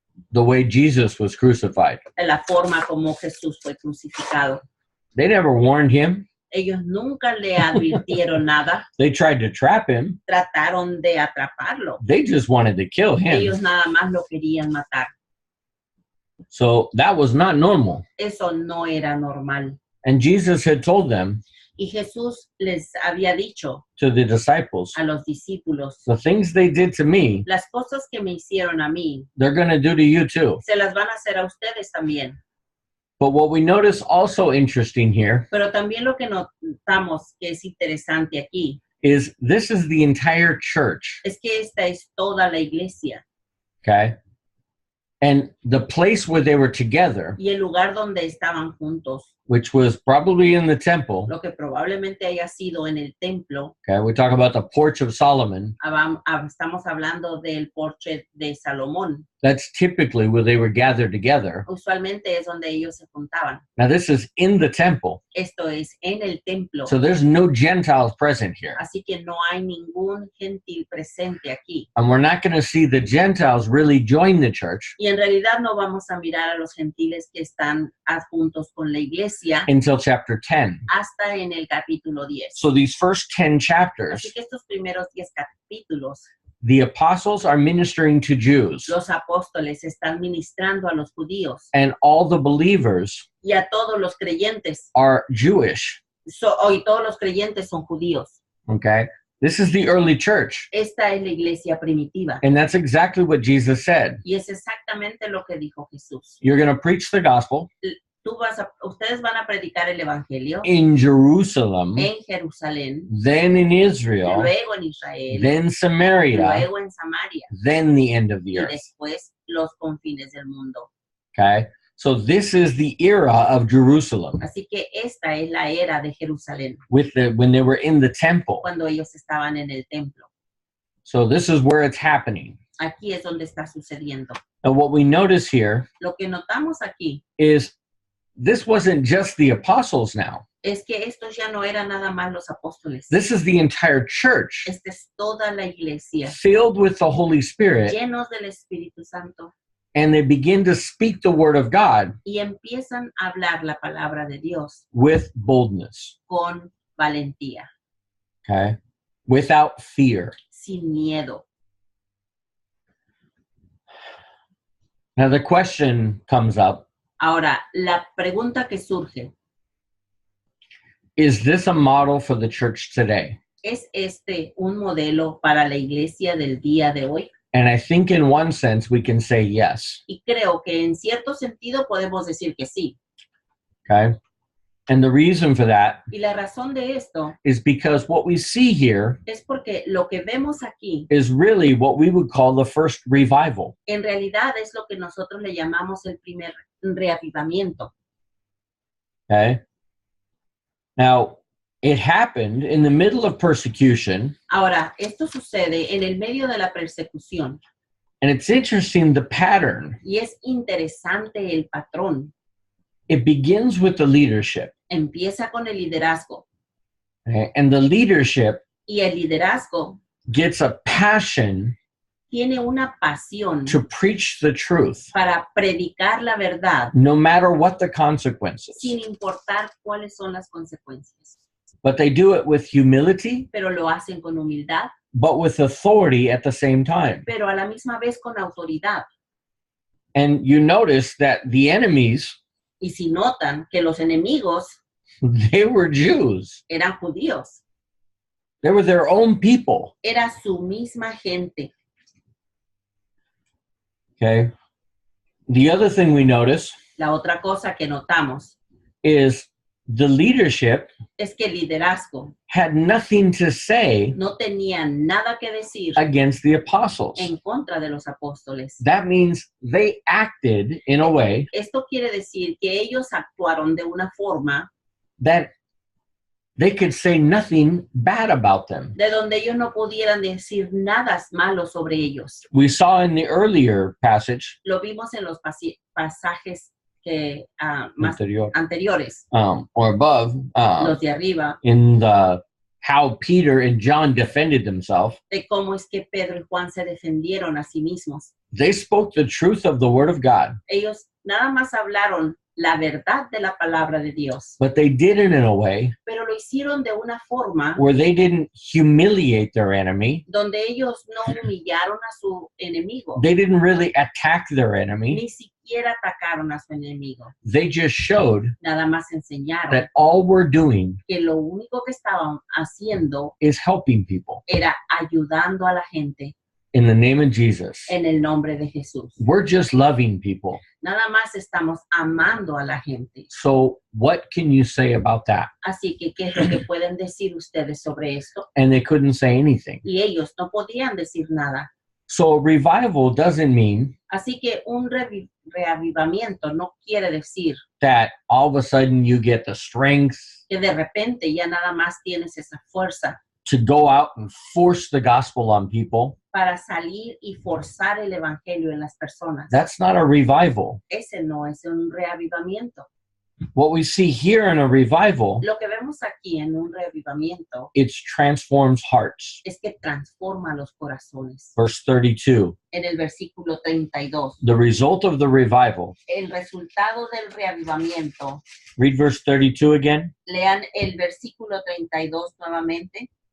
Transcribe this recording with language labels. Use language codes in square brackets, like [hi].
[en] the way Jesus was crucified. [es] de la forma como Jesús fue crucificado. [en] They never warned him. [es] Ellos nunca le advirtieron nada, [en] They tried to trap him. [es] trataron de atraparlo. [en] They just wanted to kill [es] Ellos [en] him. [es] nada más lo querían matar. [en] So that was not normal. [es] Eso no era normal. [en] And Jesus had told them, [es] Y Jesús les había dicho [en] to the disciples, [es] a los discípulos, [en] the things they did to me, [es] las cosas que me hicieron a mí, [en] they're going to do to you too. [es] se las van a hacer a ustedes también. [en] But what we notice also interesting here [es] Pero también lo que notamos que es interesante aquí [en] is this is the entire church, [es] es que esta es toda la iglesia [en] okay? And the place where they were together, [es] y el lugar donde estaban juntos, [en] which was probably in the temple, [es] lo que probablemente haya sido en el templo. [en] okay? We talk about the porch of Solomon. [es] Estamos hablando del porche de Salomón. [en] That's typically where they were gathered together. [es] Usualmente es donde ellos se juntaban. [en] Now this is in the temple, [es] Esto es en el templo. [en] so there's no Gentiles present here. [es] Así que no hay ningún gentil presente aquí. [en] And we're not going to see the Gentiles really join the church [es] Y en realidad no vamos a mirar a los gentiles que están adjuntos con la iglesia [en] until chapter 10. [es] hasta en el capítulo 10. [en] So these first 10 chapters, [es] Así que estos primeros 10 capítulos, [en] the apostles are ministering to Jews, [es] los apóstoles están ministrando a los judíos [en] and all the believers [es] y a todos los creyentes. [en] are Jewish, [es] Hoy todos los creyentes son judíos. [en] okay? This is the early church, [es] Esta es la iglesia primitiva. [en] and that's exactly what Jesus said. [es] Y es exactamente lo que dijo Jesús. [en] You're going to preach the gospel [es] Ustedes van a predicar el evangelio [en] in Jerusalem, [es] en Jerusalén, [en] then in Israel, [es] luego en Israel, [en] then Samaria, [es] luego en Samaria [en] then the end of the [es] y [en] earth, [es] después los confines del mundo. [en] okay? So this is the era of Jerusalem [es] Así que esta es la era de Jerusalén, [en] when they were in the temple. [es] cuando ellos estaban en el templo. [en] So this is where it's happening. [es] Aquí es donde está sucediendo. [en] And what we notice here [es] Lo que notamos aquí [en] is this wasn't just the apostles now. [es] es que estos ya no eran nada más los apóstoles. [en] This is the entire church [es] Esta es toda la iglesia, [en] filled with the Holy Spirit, [es] llenos del Espíritu Santo, [en] and they begin to speak the word of God [es] y empiezan a hablar la palabra de Dios [en] with boldness, [es] con valentía, [en] okay? Without fear. [es] sin miedo. [en] Now the question comes up, [es] Ahora, la pregunta que surge, [en] is this a model for the church today? [es] ¿es este un modelo para la iglesia del día de hoy? [en] And I think in one sense we can say yes, [es] Y creo que en cierto sentido podemos decir que sí. [en] okay? And the reason for that [es] Y la razón de esto [en] is because what we see here [es] es porque lo que vemos aquí [en] is really what we would call the first revival. [es] en realidad es lo que nosotros le llamamos el primer reavivamiento. [en] Okay. Now, it happened in the middle of persecution, [es] Ahora, esto sucede en el medio de la persecución [en] and it's interesting the pattern. [es] y es interesante el patrón. [en] It begins with the leadership, [es] Empieza con el liderazgo [en] okay? And the leadership [es] y el liderazgo [en] gets a passion [es] tiene una pasión [en] to preach the truth, [es] para predicar la verdad [en] no matter what the consequences. [es] sin importar cuáles son las consecuencias. [en] But they do it with humility, [es] Pero lo hacen con humildad, [en] but with authority at the same time. [es] pero a la misma vez con autoridad. [en] And you notice that the enemies, [es] Y si notan que los enemigos [en] they were Jews. [es] eran judíos, [en] They were their own people, [es] era su misma gente. [en] okay? The other thing we notice [es] La otra cosa que notamos [en] is the leadership [es] es que el liderazgo [en] had nothing to say [es] no tenía nada que decir [en] against the apostles. [es] en contra de los apóstoles. [en] That means they acted in a way [es] Esto quiere decir que ellos actuaron de una forma [en] that they could say nothing bad about them. [es] de donde ellos no pudieran decir nada malo sobre ellos. [en] We saw in the earlier passage [es] Lo vimos en los pasajes que, más [en] anterior, [es] anteriores, [en] or above, [es] los de arriba, [en] in the how Peter and John defended themselves. [es] de cómo es que Pedro y Juan se defendieron a sí mismos. [en] They spoke the truth of the word of God, [es] Ellos nada más hablaron la verdad de la palabra de Dios, [en] but they did it in a way [es] pero lo hicieron de una forma [en] where they didn't humiliate their enemy. [es] donde ellos no humillaron a su enemigo, [en] They didn't really attack their enemy. [es] ni siquiera atacaron a su enemigo. [en] They just showed [es] Nada más enseñaron [en] that all we're doing [es] que lo único que estaban haciendo [en] is helping people [es] era ayudando a la gente [en] in the name of Jesus. [es] en el nombre de Jesús. [en] We're just loving people. [es] Nada más estamos amando a la gente. [en] So what can you say about that? [es] Así que, ¿qué es lo que pueden decir ustedes sobre esto? [en] And they couldn't say anything. [es] Y ellos no podían decir nada. [en] So revival doesn't mean [es] Así que un reavivamiento no quiere decir [en] that all of a sudden you get the strength [es] que de repente ya nada más tienes esa fuerza [en] to go out and force the gospel on people. [es] para salir y forzar el evangelio en las personas. [en] That's not a revival. [es] Ese no es un reavivamiento. [en] What we see here in a revival, [es] Lo que vemos aquí en un reavivamiento [en] it transforms hearts. [es] es que transforma los corazones. [en] Verse 32. [es] En el versículo 32, [en] The result of the revival. [es] el resultado del reavivamiento. [en] Read verse 32 again. [es] Lean el versículo 32 nuevamente.